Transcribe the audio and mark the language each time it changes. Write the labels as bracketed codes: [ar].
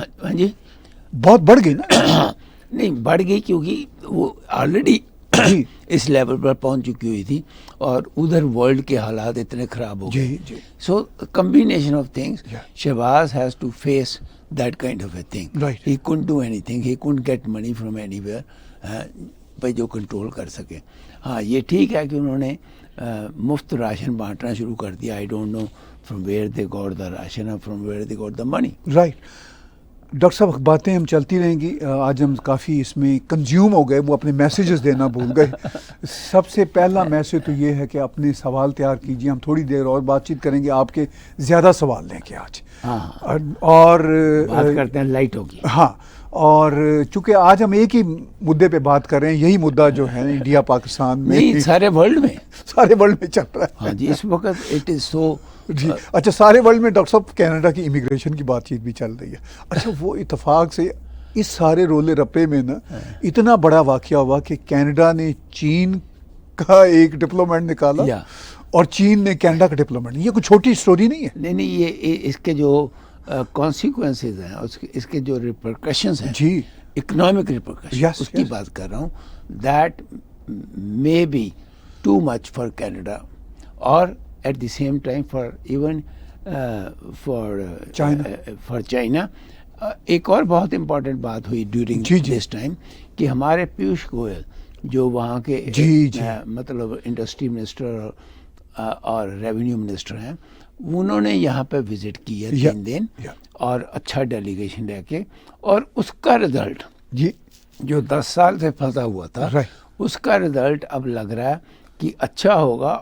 [ur] ہاں جی, بہت بڑھ گئی نا. نہیں بڑھ گئی کیونکہ وہ آلریڈی اس لیول پر پہنچ چکی ہوئی تھی, اور ادھر ورلڈ کے حالات اتنے خراب ہو گئے. [en] So combination of things, Shahbaz has to face that kind of a thing. He couldn't do anything, he couldn't get money from anywhere, [ur] بھائی جو کنٹرول کر سکے. ہاں یہ ٹھیک ہے کہ انہوں نے مفت راشن بانٹنا شروع کر دیا. [en] I don't know from where they got the ration اور from where they got the money. Right. [ur] Doctor صاحب باتیں ہم چلتی رہیں گی, آج ہم کافی اس میں کنزیوم ہو گئے, وہ اپنے میسیجز دینا بھول گئے. سب سے پہلا میسیج تو یہ ہے کہ اپنے سوال تیار کیجیے, ہم تھوڑی دیر اور بات چیت کریں گے, آپ کے زیادہ سوال لیں گے آج. اور بات کرتے ہیں لائٹ ہوگی. ہاں, اور چونکہ آج ہم ایک ہی مدعے پہ بات کر رہے ہیں, یہی مدعا جو ہے انڈیا پاکستان میں سارے ورلڈ میں چل رہا ہے. ہاں جی, اس وقت [en] It is so. [ur] جی اچھا, سارے ورلڈ میں ڈاکٹر صاحب کینیڈا کی امیگریشن کی بات چیت بھی چل رہی ہے. اچھا وہ اتفاق سے اس سارے رولے رپے میں نا اتنا بڑا واقعہ ہوا کہ کینیڈا نے چین کا ایک ڈپلومیٹ نکالا اور چین نے کینیڈا کا ڈپلومیٹ. یہ کوئی چھوٹی سٹوری نہیں ہے. نہیں, یہ اس کے جو کانسیکوینسز ہیں, اس کے جو ریپرکشنز ہیں, جی اکنامک ریپرکشن, اس کی بات کر رہا ہوں. That [en] may be too much for Canada, or at the same time for even for China. [ur] ایک اور بہت امپورٹنٹ بات ہوئی [en] during this time [ur] کہ ہمارے پیوش گوئل جو وہاں کے مطلب انڈسٹری منسٹر اور ریونیو منسٹر ہیں، انہوں نے یہاں پہ وزٹ کی ہے 3 دن اور اچھا ڈیلیگیشن رہ کے، اور اس کا رزلٹ جو 10 سال سے پھنسا ہوا تھا اس کا رزلٹ اب لگ رہا ہے کہ اچھا ہوگا.